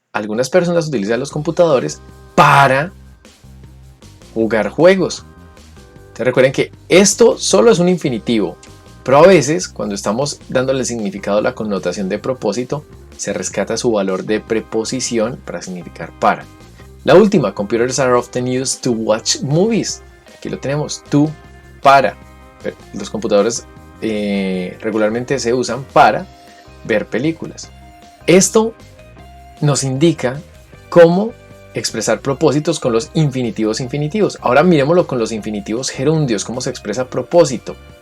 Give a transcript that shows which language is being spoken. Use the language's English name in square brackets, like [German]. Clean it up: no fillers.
[Spanish] Algunas personas utilizan los computadores para jugar juegos. Entonces recuerden que esto solo es un infinitivo, pero a veces cuando estamos dándole significado a la connotación de propósito, se rescata su valor de preposición para significar para. La última, [English] computers are often used to watch movies. [Spanish] Aquí lo tenemos, to, para. Los computadores regularmente se usan para ver películas. Esto nos indica cómo expresar propósitos con los infinitivos infinitivos. Ahora miremoslo con los infinitivos gerundios, cómo se expresa propósito.